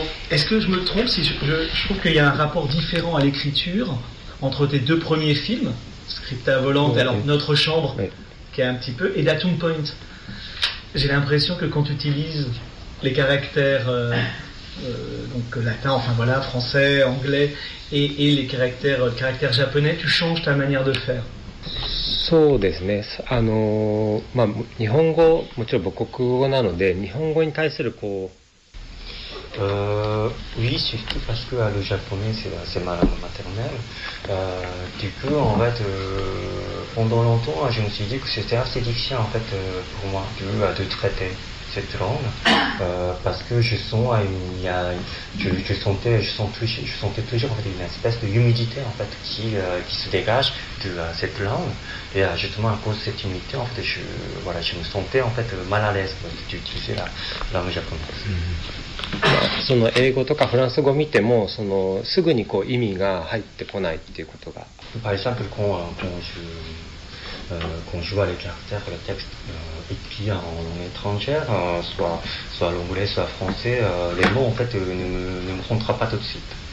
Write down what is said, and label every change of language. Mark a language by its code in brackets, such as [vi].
[fr] Est-ce que je me trompe si je trouve qu'il y a un rapport différent à l'écriture entre tes deux premiers films, Scripta Volante et alors Notre Chambre, qui est un petit peu, et Datum Point. J'ai l'impression que quand tu utilises les caractères donc latin, enfin voilà, français, anglais, et les caractères, le caractère japonais, tu changes ta manière de faire. [ja] そうですね。まあ、日本語、もちろん母国語なので、日本語に対するこう、 [fr] Oui, c'est parce que le japonais c'est ma langue maternelle. Du coup, en fait, pendant longtemps, je me suis dit que c'était assez difficile en fait pour moi de traiter cette langue, parce que je sentais toujours en fait, une espèce de humidité en fait qui se dégage de cette langue. Et justement à cause de cette humidité, en fait, je me sentais en fait mal à l'aise d'utiliser la langue japonaise. Mm-hmm. [ja] その英語とかフランス語を見てもそのすぐにこう意味が入ってこないっていうことが。 [fr] Par exemple, quand je vois les caractères, le texte écrit en langue étrangère, soit l'anglais, soit français, les mots en fait ne me rentrent pas tout de suite.